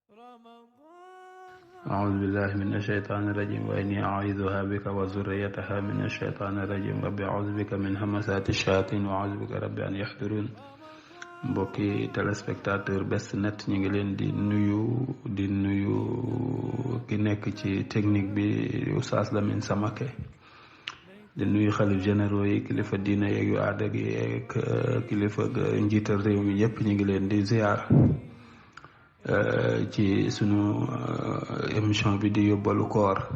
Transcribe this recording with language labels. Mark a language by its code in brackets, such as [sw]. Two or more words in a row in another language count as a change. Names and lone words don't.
[ar] أعوذ بالله من الشيطان الرجيم وإني أعيذها بك وذريتها من الشيطان الرجيم ربي أعوذ بك من همزات الشياطين وأعوذ بك ربي أن يحضرون. [wo] mbokki téléspectateur Best Net ñu ngi leen di nuyu ki nekk ci technique bi Oustaz Lamine Samake, di nuyu xalif généraux yi, kilifa diina yeeg yu aada gi yeeg kilifa njiital réew mi yépp ñu ngi leen di ziar ci sunu émission bi di yóbbalu koor.